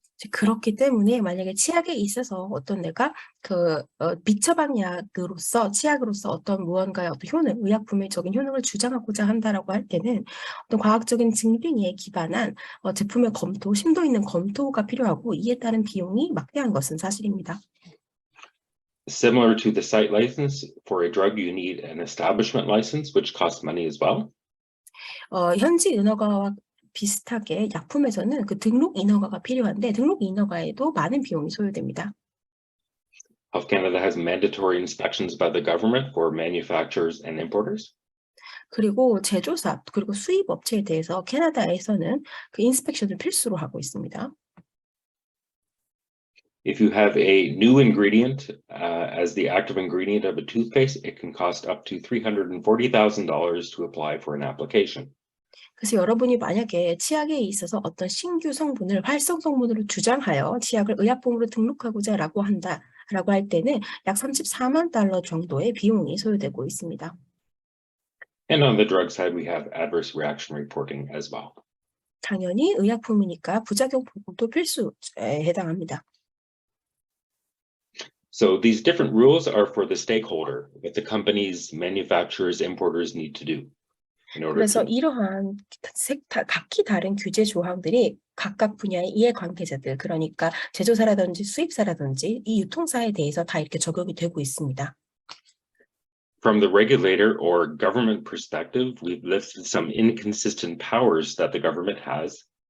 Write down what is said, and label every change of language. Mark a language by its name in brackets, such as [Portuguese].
[Korean] 그렇기 때문에 만약에 치약에 있어서 어떤 내가 비처방약으로서 치약으로서 어떤 무언가의 어떤 효능, 의약품의적인 효능을 주장하고자 한다라고 할 때는 어떤 과학적인 증빙에 기반한 제품의 검토, 심도 있는 검토가 필요하고 이에 따른 비용이 막대한 것은 사실입니다. [English] Similar to the site license, for a drug you need an establishment license, which costs money as well. [Korean] 현지 인허가와 비슷하게 약품에서는 그 등록 인허가가 필요한데 등록 인허가에도 많은 비용이 소요됩니다. [English] Health Canada has mandatory inspections by the government for manufacturers and importers. [Korean] 그리고 제조사 그리고 수입 업체에 대해서 캐나다에서는 그 인스펙션을 필수로 하고 있습니다. [English] If you have a new ingredient as the active ingredient of a toothpaste, it can cost up to $340,000 to apply for an application. [Korean] 그래서 여러분이 만약에 치약에 있어서 어떤 신규 성분을 활성 성분으로 주장하여 치약을 의약품으로 등록하고자라고 한다라고 할 때는 약 $34만 정도의 비용이 소요되고 있습니다. [English] And on the drug side, we have adverse reaction reporting as well. [Korean] 당연히 의약품이니까 부작용 보고도 필수에 해당합니다. [English] So these different rules are for the stakeholder, what the companies, manufacturers, importers need to do. [Korean] 그래서 이러한 각기 다른 규제 조항들이 각각 분야의 이해관계자들, 그러니까 제조사라든지 수입사라든지 이 유통사에 대해서 다 이렇게 적용이 되고 있습니다. [English] From the regulator or government perspective, we've listed some inconsistent powers that the government has.